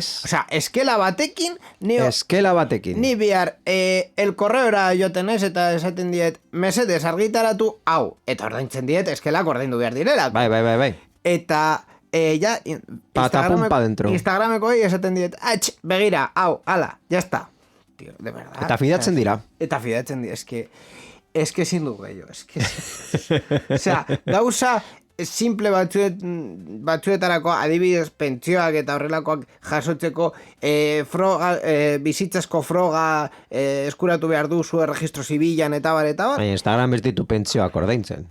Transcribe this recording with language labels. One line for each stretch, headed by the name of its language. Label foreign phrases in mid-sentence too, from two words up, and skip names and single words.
Basque: Eskela batekin, ni bihar el correora joten ez, eta esaten diet, mesedez argitaratu hau, eta ordaintzen diet, eskelak ordaindu behar direla. Bai. Eta ja, Instagrameko esaten diet, begira, hau, ala, jazta.
Spanish: Tío, de verdad.
Basque: Eta fidatzen dira.
Spanish: Es que sin duda yo,
Basque: gauza simple batzuetarako, adibidez pentsioak eta horrelakoak jasotzeko bizitzazko froga eskuratu behar duzu registro zibilan eta bar. Baina Instagram ez ditu pentsioak ordaintzen.